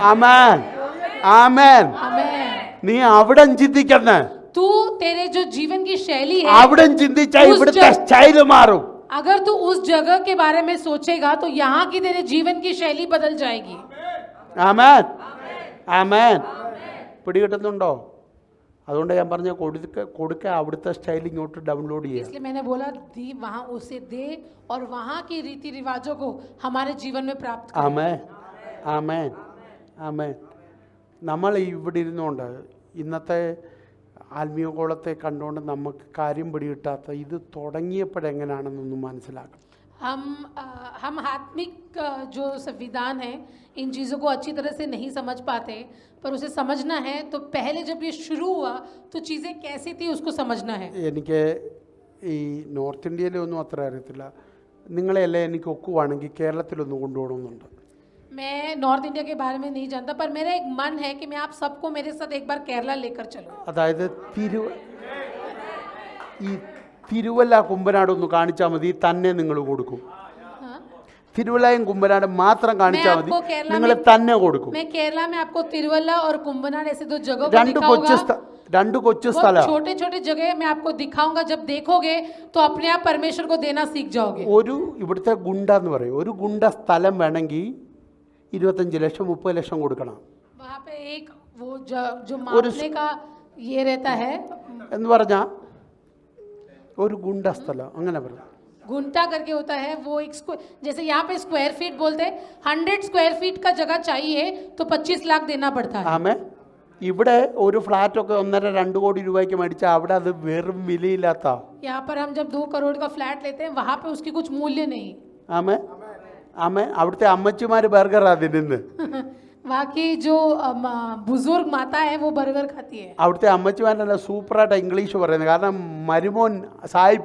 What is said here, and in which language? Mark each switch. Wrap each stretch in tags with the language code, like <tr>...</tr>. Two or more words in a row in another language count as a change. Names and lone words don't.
<ml>ആമേൻ ആമേൻ.</ml> <hi>आमेन.</hi> <ml>നീ അവിടെ ചിന്തിക്കുന്നേ,</ml> <hi>तू तेरे जो जीवन की शैली है,</hi> <ml>അവിടെ ചിന്തിച്ചാൽ ഇവിടുത്തെ സ്റ്റൈല് മാറും.</ml> <hi>अगर तू उस जगह के बारे में सोचेगा तो यहाँ की तेरे जीवन की शैली बदल जाएगी.</hi> <ml>ആമേൻ ആമേൻ. പിടികിട്ടുന്നുണ്ടോ? അതുകൊണ്ട് ഞാൻ പറഞ്ഞ കൊടുക്ക അവിടുത്തെ സ്റ്റൈൽ ഇങ്ങോട്ട് ഡൗൺലോഡ് ചെയ്യാം.</ml> <hi>इसलिए मैंने बोला दी वहाँ उसे दे और वहाँ की रीति रिवाजों को हमारे जीवन में प्राप्त करें.</hi> <ml>ആമേൻ ആമേൻ ആമേൻ. നമ്മൾ ഇവിടെ ഇരുന്നുകൊണ്ട് ഇന്നത്തെ ആത്മീയകോളത്തെ കണ്ടുകൊണ്ട് നമുക്ക് കാര്യം പിടികിട്ടാത്ത ഇത് തുടങ്ങിയപ്പോഴെങ്ങനെയാണെന്നൊന്നും മനസ്സിലാക്കണം.</ml> <hi>हम आत्मिक जो संविधान है इन चीज़ों को अच्छी तरह से नहीं समझ पाते, पर उसे समझना है तो पहले जब ये शुरू हुआ तो चीज़ें कैसी थी उसको समझना है.</hi> <ml>എനിക്ക് ഈ നോർത്ത് ഇന്ത്യയിലൊന്നും അത്ര അറിയത്തില്ല. നിങ്ങളെല്ലാം എനിക്ക് ഒക്കുവാണെങ്കിൽ കേരളത്തിലൊന്ന് കൊണ്ടുപോകണമെന്നുണ്ട്.</ml> <hi>मैं नॉर्थ इंडिया के बारे में नहीं जानता, पर मेरा एक मन है कि मैं आप सबको मेरे साथ एक बार केरला लेकर चलूं.</hi> <ml>അതായത് ഈ തിരുവല്ല കുമ്പനാട് ഒന്ന് കാണിച്ചാൽ മതി, തന്നെ നിങ്ങൾ കൊടുക്കും.</ml> <hi>हाँ?</hi> <ml>തിരുവല്ലയും കുമ്പനാട് മാത്രം കാണിച്ചാൽ മതി,</ml> <hi>आपको केरला</hi> <ml>നിങ്ങൾ തന്നെ കൊടുക്കും.</ml> <hi>मैं केरला में आपको तिरुवल्ला और कुंभनाड ऐसे दो जगह को</hi> <ml>രണ്ട് കൊച്ചു</ml> <hi>दिखाऊंगा.</hi> <ml>രണ്ട് കൊച്ചു സ്ഥലം.</ml> <hi>छोटे छोटे जगह मैं आपको दिखाऊंगा. जब देखोगे तो अपने आप परमेश्वर को देना सीख जाओगे.</hi> <ml>ഒരു ഇവിടുത്തെ ഗുണ്ട എന്ന് പറയും, ഒരു ഗുണ്ട സ്ഥലം വേണമെങ്കിൽ 25 ലക്ഷം 30 ലക്ഷം കൊടുക്കണം</ml> <hi>वहाँ पे एक वो जो मापने का ये रहता है,</hi> <ml>എന്ന് പറഞ്ഞാൽ ഒരു ഗുണ്ട സ്ഥലം അങ്ങനെ പറയാം.</ml> <hi>गुंटा करके होता है वो एक जैसे यहाँ पे</hi> <en>square feet</en> <hi>बोलते हैं, 100</hi> <en>square feet</en> <hi>का जगह चाहिए तो 25 लाख देना पड़ता है.</hi> <ml>ആമേ, ഇവിടെ ഒരു ഫ്ലാറ്റൊക്കെ 1.5-2 കോടി രൂപയ്ക്ക് മേടിച്ചാൽ അവിടെ അത് വെറും വിലയില്ലാത്ത.</ml> <hi>यहाँ पर हम जब 2 करोड़ का फ्लैट लेते हैं वहाँ पे उसकी कुछ मूल्य नहीं.</hi> <ml>ആമേ ആമേ, അവിടുത്തെ അമ്മച്ചിമാർ ബർഗറാ തിന്നുന്നത്.</ml> <hi>वहाँ की जो बुजुर्ग माता है वो बर्गर खाती है.</hi> <ml>അവിടുത്തെ അമ്മച്ചിമാരല്ല സൂപ്പറായിട്ട് ഇംഗ്ലീഷ് പറയുന്നത്, കാരണം മരുമോൻ സായിപ്പ.</ml>